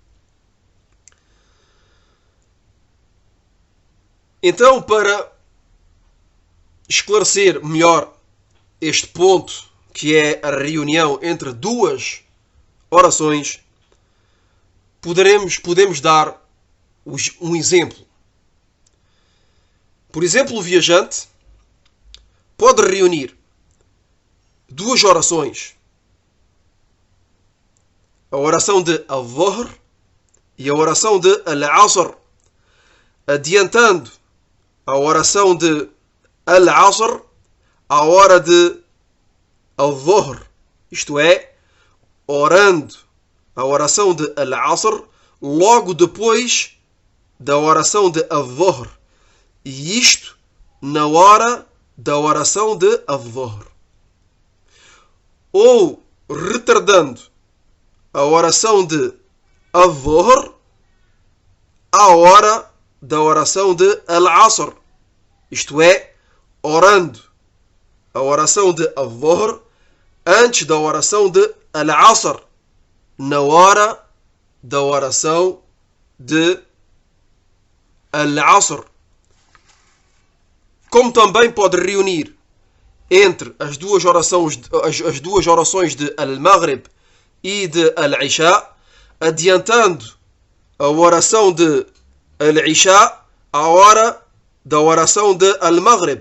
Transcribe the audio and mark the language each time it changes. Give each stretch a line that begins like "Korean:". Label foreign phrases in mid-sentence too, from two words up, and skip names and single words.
Portuguese: Então, para esclarecer melhor este ponto, que é a reunião entre 2 orações, podemos dar um exemplo. Por exemplo, o viajante pode reunir 2 orações. A oração de al-Dhuhr e a oração de al-Asr, adiantando a oração de al-Asr à hora de al-Dhuhr, isto é, orando a oração de al-Asr logo depois da oração de al-Dhuhr, e isto na hora da oração de al-Dhuhr. Ou retardando a oração de al-Dhuhr à hora da oração de al-Asr, isto é, orando a oração de al-Dhuhr antes da oração de al-Asr, na hora da oração de al-Asr. Como também pode reunir entre as duas orações de al-Maghrib e de al-Isha, adiantando a oração de al-Isha à hora da oração de al-Maghrib.